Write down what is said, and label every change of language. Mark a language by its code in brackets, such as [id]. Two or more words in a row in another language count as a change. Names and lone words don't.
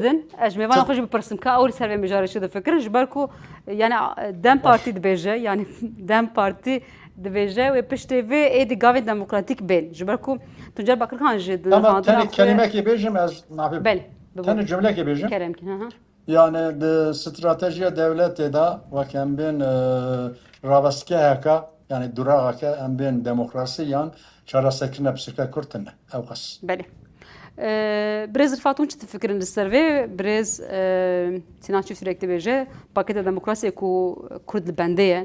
[ku] bidin, ez ji mêvana xwe jî bipirsim ka ew li ser vê mijarê çi difikirin ji ber ku yani Dem Partî dibêje yani Dem Partî dibêje wê piştê vê êdî gavên demokratîk bên ji ber ku Tuncer Bakırxan ji di Ama nirxandina tenê xwe kelimekê bêjim ez mafê. Belê. Tenê cümlekê bêjim. Keremkî. Hı hı. Yani de stratejiya devletê da wek em bên ravestgeheka yani durağeke em bên demokrasî yan çareserkirina pirsgirêka Kurd tune. Ew qas. Belê. Birêz Rifat hûn çi difikirin li ser vê birêz Sinan Çîftîrek dibêje pakêta demokrasiyê ku Kurd li bendê ye.